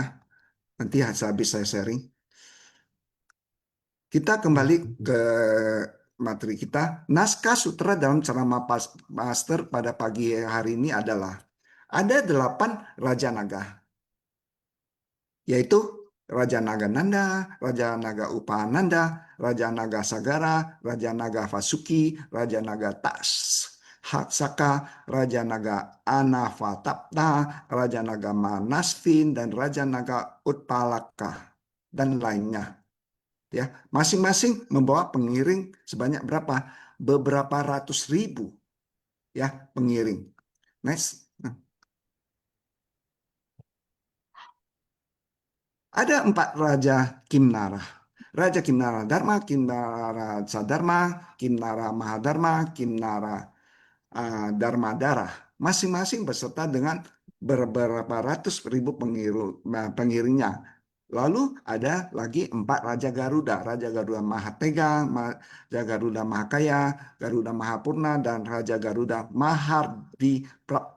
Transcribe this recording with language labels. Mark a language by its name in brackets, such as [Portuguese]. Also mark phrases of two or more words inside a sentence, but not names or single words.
[Indonesian] Nanti habis saya sharing. Kita kembali ke materi kita. Naskah sutra dalam ceramah master pada pagi hari ini adalah ada 8 Raja Naga, yaitu Raja Naga Nanda, Raja Naga Upananda, Raja Naga Sagara, Raja Naga Vasuki, Raja Naga Tas, Haksaka, Raja Naga Anavatapta, Raja Naga Manasvin, dan Raja Naga Utpalaka, dan lainnya. Ya, masing-masing membawa pengiring sebanyak berapa? Beberapa ratus ribu ya pengiring. Next. Ada 4 Raja Kimnara. Raja Kimnara Dharma, Kimnara Sadharma, Kimnara Mahadharma, Kimnara Dharma Darah. Masing-masing beserta dengan beberapa ratus ribu pengiringnya. Lalu ada lagi 4 Raja Garuda. Raja Garuda Mahatega, Raja Garuda Mahakaya, Garuda Mahapurna, dan Raja Garuda Mahardiprapta.